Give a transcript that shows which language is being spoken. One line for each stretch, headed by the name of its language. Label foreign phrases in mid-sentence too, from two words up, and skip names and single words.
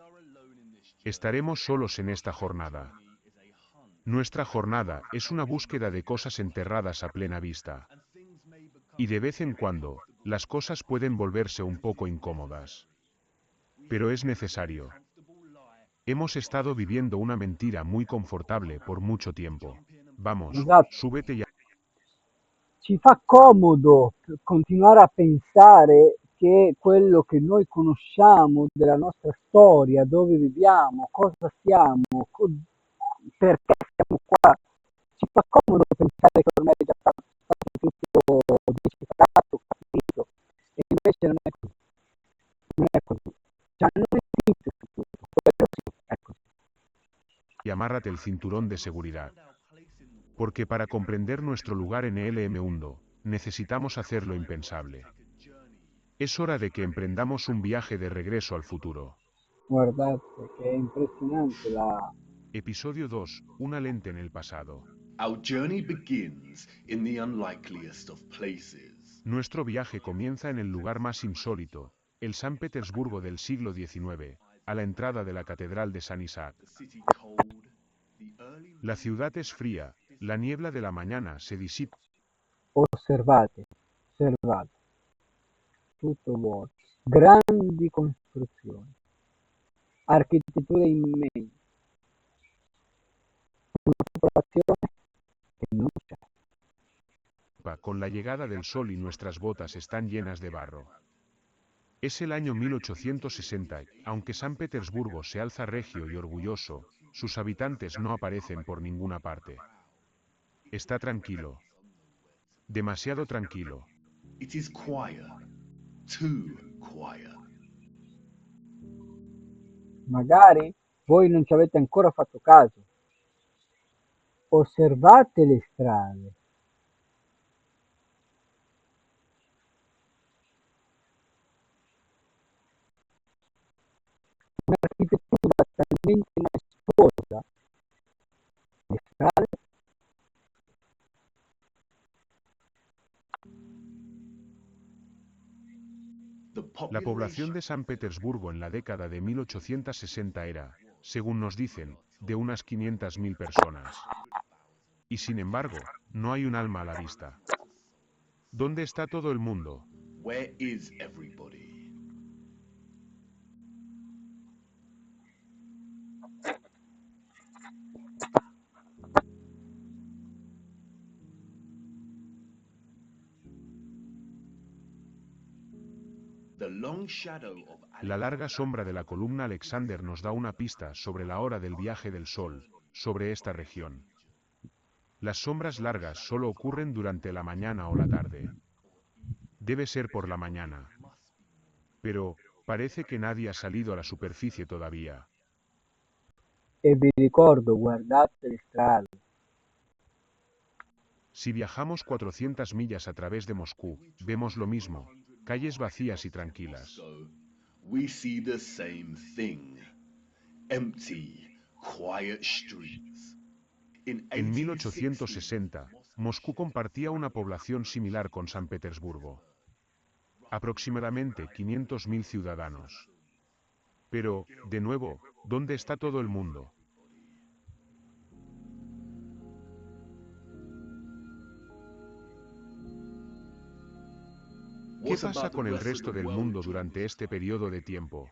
Spanish: Estaremos solos en esta jornada. Nuestra jornada es una búsqueda de cosas enterradas a plena vista. Y de vez en cuando, las cosas pueden volverse un poco incómodas. Pero es necesario. Hemos estado viviendo una mentira muy confortable por mucho tiempo. Vamos,
Italian: Esatto.
Spanish: súbete ya.
Italian: ci fa comodo continuare a pensare che quello che noi conosciamo della nostra storia, dove viviamo, cosa siamo, perché siamo qua, ci fa comodo pensare che ormai è già stato tutto decifrato, capito, e invece non è così, non è così. Cioè, non esiste il futuro, quello sì, è così.
Spanish: Y amárrate el cinturón de seguridad. Porque para comprender nuestro lugar en el mundo, necesitamos hacer lo impensable. Es hora de que emprendamos un viaje de regreso al futuro.
Italian: Guardate che è impressionante la...
Spanish: Episodio 2. Una lente en el pasado.
English: Our journey begins in the unlikeliest of places.
Spanish: Nuestro viaje comienza en el lugar más insólito, el San Petersburgo del siglo XIX, a la entrada de la Catedral de San Isaac.
English: The city cold, the early
Spanish: La ciudad es fría, la niebla de la mañana se disipa.
Italian: Osservate, osservate, tutto vuoto, grandi costruzioni, architetture immense, una popolazione che non c'è.
Spanish: Con la llegada del sol y nuestras botas están llenas de barro. Es el año 1860, y, aunque San Petersburgo se alza regio y orgulloso, sus habitantes no aparecen por ninguna parte. Está tranquilo. Demasiado tranquilo.
English: It is quiet, too quiet.
Italian: Magari voi non ci avete ancora fatto caso. Osservate le strade. Un'architettura talmente maestosa, le strade,
Spanish: La población de San Petersburgo en la década de 1860 era, según nos dicen, de unas 500.000 personas. Y sin embargo, no hay un alma a la vista. ¿Dónde está todo el mundo?
English: Where is everybody? The long shadow of
Spanish: La larga sombra de la columna Alexander nos da una pista sobre la hora del viaje del Sol, sobre esta región. Las sombras largas solo ocurren durante la mañana o la tarde. Debe ser por la mañana. Pero, parece que nadie ha salido a la superficie todavía.
Italian: e vi ricordo, guardate le strade.
Spanish: Si viajamos 400 millas a través de Moscú, vemos lo mismo, calles vacías y tranquilas.
English: So, we see the same thing. Empty, quiet streets.
Spanish: En 1860, Moscú compartía una población similar con San Petersburgo. Aproximadamente 500.000 ciudadanos. Pero, de nuevo, ¿dónde está todo el mundo? ¿Qué pasa con el resto del mundo durante este periodo de tiempo?